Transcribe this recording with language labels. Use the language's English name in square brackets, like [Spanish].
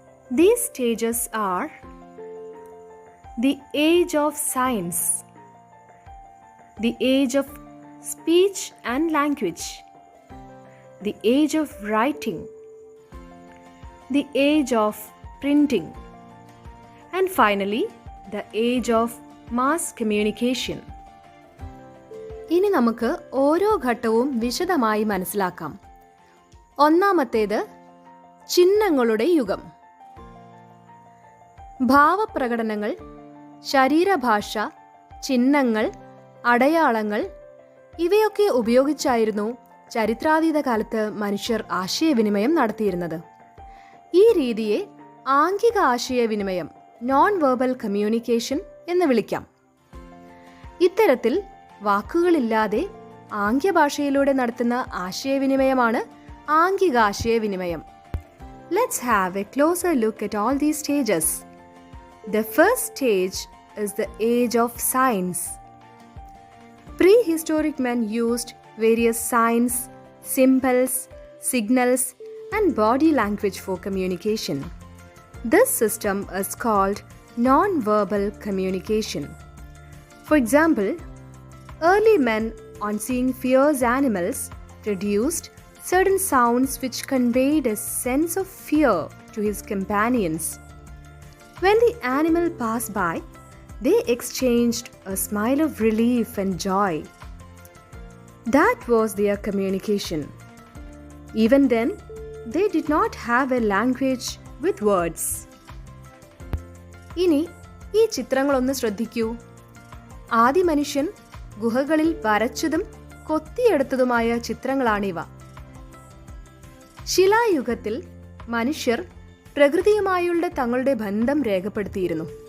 [English] These stages are the age of science, the age of speech and language, the age of writing, the age of printing, and finally the age of mass communication. [Malayalam] ഇനി നമുക്ക് ഓരോ ഘട്ടവും വിശദമായി മനസ്സിലാക്കാം. ഒന്നാമത്തേത് ചിഹ്നങ്ങളുടെ യുഗം. ഭാവപ്രകടനങ്ങൾ, ശരീരഭാഷ, ചിഹ്നങ്ങൾ, അടയാളങ്ങൾ ഇവയൊക്കെ ഉപയോഗിച്ചായിരുന്നു ചരിത്രാതീത കാലത്ത് മനുഷ്യർ ആശയവിനിമയം നടത്തിയിരുന്നത്. ഈ രീതിയെ ആംഗിക ആശയവിനിമയം, നോൺ വെർബൽ കമ്മ്യൂണിക്കേഷൻ എന്ന് വിളിക്കാം. ഇത്തരത്തിൽ വാക്കുകളില്ലാതെ ആംഗ്യഭാഷയിലൂടെ നടത്തുന്ന ആശയവിനിമയമാണ് ആംഗിക ആശയവിനിമയം. [English] Let's have a closer look at all these stages. The first stage is the age of science. Prehistoric men used various signs, symbols, signals, and body language for communication. This system is called non-verbal communication. For example, early men, on seeing fierce animals, produced certain sounds which conveyed a sense of fear to his companions. When the animal passed by, they exchanged a smile of relief and joy. That was their communication. Even then, they did not have a language with words. [Malayalam] ഇനി ഈ ചിത്രങ്ങളൊന്ന് ശ്രദ്ധിക്കൂ. ആദി മനുഷ്യൻ ഗുഹകളിൽ വരച്ചതും കൊത്തിയെടുത്തതുമായ ചിത്രങ്ങളാണിവ. ശിലായുഗത്തിൽ മനുഷ്യർ പ്രകൃതിയുമായുള്ള തങ്ങളുടെ ബന്ധം രേഖപ്പെടുത്തിയിരുന്നു.